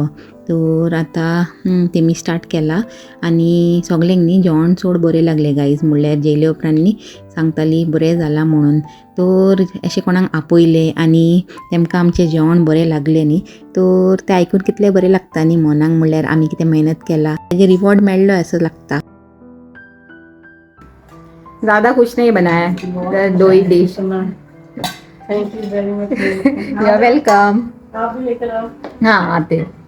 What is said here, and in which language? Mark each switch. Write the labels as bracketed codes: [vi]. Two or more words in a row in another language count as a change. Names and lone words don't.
[kok] तर आतां तेमी स्टार्ट केला. आनी सगल्यांक न्ही जेवण चड बरें लागलें गायज, म्हणल्यार जेयले उपरांत न्ही सांगताली बरें जालां म्हणून. तर अशें कोणाक आपयलें आनी तेमकां आमचें जेवण बरें लागलें न्ही, तर तें आयकून कितलें बरें लागता न्ही मनाक, म्हणल्यार आमी कितें मेहनत केला तेजे रिवॉर्ड मेळ्ळो असो लागता. [hi] ज़्यादा कुछ नहीं बनाया, 2 ही डिश. [en] Thank you very much. You are welcome. [hi] आप भी लेकर आओ। हाँ आते.